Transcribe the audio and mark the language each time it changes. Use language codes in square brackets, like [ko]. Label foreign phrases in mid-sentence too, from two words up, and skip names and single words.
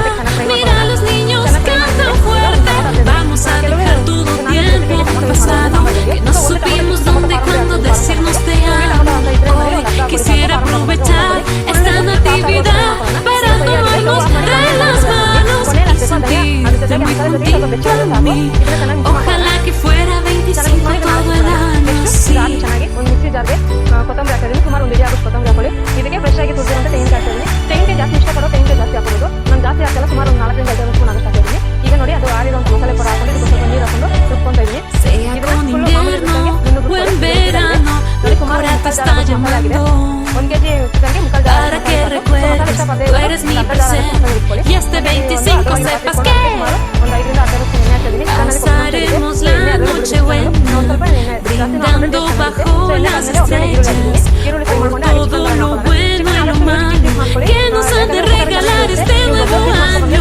[es] Mira, los niños cantan fuerte. Vamos a dejar todo tiempo pasado que no supimos dónde y cuándo decirnos te amo. Hoy quisiera aprovechar esta Natividad para tomarnos de las manos y sentirte muy juntito a mí. Ojalá que fuera 25 todo el año. Sí. [kn] ಒಂದು [en] mixie jarge [kn] ಕೊತ್ತಂಬರಿ ಹಾಕಿದ್ದೀನಿ, ಸುಮಾರು ಒಂದು ಇಡಿ ಆಗೋಷ್ಟು ಕೊತ್ತಂಬರಿ ಹಾಕೊಳ್ಳಿ. ಇದಕ್ಕೆ ಫ್ರೆಶ್ ಆಗಿ ತುರಿದಿರುವಂಥ ತೆಂಗಿನಕಾಯಿ ಹಾಕಿದ್ದೀನಿ. ತೆಂಗಿನಕಾಯಿ ಜಾಸ್ತಿ ಇಷ್ಟಪಡೋ ತೆಂಗಿನಕಾಯಿ ಜಾಸ್ತಿ ಹಾಕೋದು, ನಾನು ಜಾಸ್ತಿ ಹಾಕಲ್ಲ, ಸುಮಾರು ಒಂದು 4 ರಿಂದ 5 ಸ್ಪೂನ್ ಆಗೋಷ್ಟು ಹಾಕಿದ್ದೀನಿ. ಈಗ ನೋಡಿ ಅದು ಆರಿರುವಂಥ ಮಸಾಲೆ ಕೂಡ ಹಾಕೊಂಡು ಇದಕ್ಕೆ ಸ್ವಲ್ಪ ನೀರು ಹಾಕೊಂಡು ರುಬ್ಕೊಂತ ಇದ್ದೀನಿ. ನೋಡಿ ಸುಮಾರು 1 kg ಚಿಕನ್ಗೆ ಮುಕ್ಕಾಲು ಜಾರ್ [es] Y este 25 sepas que pasaremos la noche buena brindando bajo las estrellas por todo lo bueno y lo malo que nos ha de regalar este nuevo año.